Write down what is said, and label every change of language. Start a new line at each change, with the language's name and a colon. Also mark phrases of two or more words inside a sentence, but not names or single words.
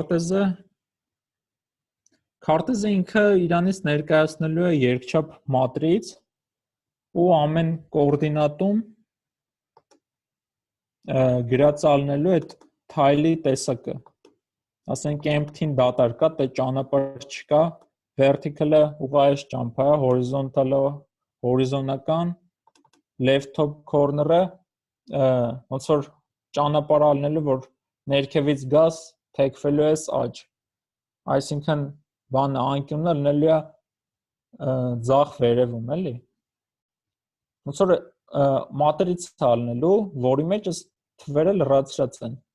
Armenian: քարտեզը ինքը իրանից ներկայացնելու է երկչափ մատրից ու ամեն կոորդինատում գրածալնելու այդ թայլի տեսակը։ Ասենք empty-ն դատար կա, դե ճանապարհ չկա, vertical-ը ուղղահայաց ճամփա է, horizontal-ը հորիզոնական,
English: left top corner-
Armenian: ը ոնց որ ճանապարհ ալնելու, որ ներքևից գաս, թեքվելու ես աջ։ Այսինքն բանը անկյունը լինելու է ձախ վերևում, էլի։ Ոնց որ մատրից ալնելու, որի մեջ էս թվերը լրացրած են։